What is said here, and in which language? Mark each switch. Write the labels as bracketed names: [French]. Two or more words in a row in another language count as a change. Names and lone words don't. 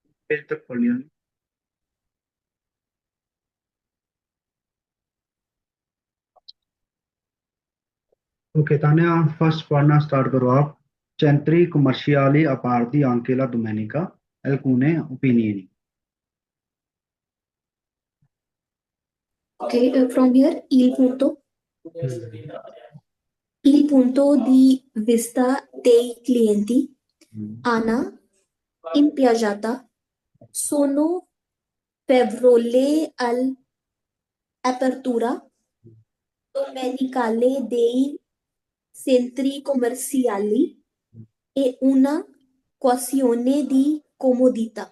[Hindi] पेज तक पढ़ लिया। ओके तान्या, फर्स्ट पढ़ना स्टार्ट करो आप। [Italian] Centri commerciali a parti anche la domenica, alcune opinioni. [English] Okay, from here, Mm. [Italian] il punto di vista dei clienti, Mm. Ana, impiaciata, sono favorevole all'apertura domenicale dei centri commerciali e una questione di comodità.